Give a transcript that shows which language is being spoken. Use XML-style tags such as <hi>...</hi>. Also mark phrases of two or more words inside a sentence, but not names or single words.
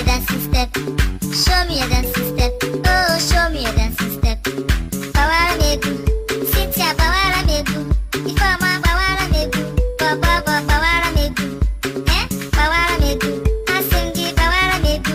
<en>dancing step. Show me a dancing step. Oh, show me a dancing step.</en> <ig>Bawara megu, Cynthia bawara megu. Ifeoma bawara megu. Bobo bawara megu. Bawara megu. Asingi bawara megu.</ig>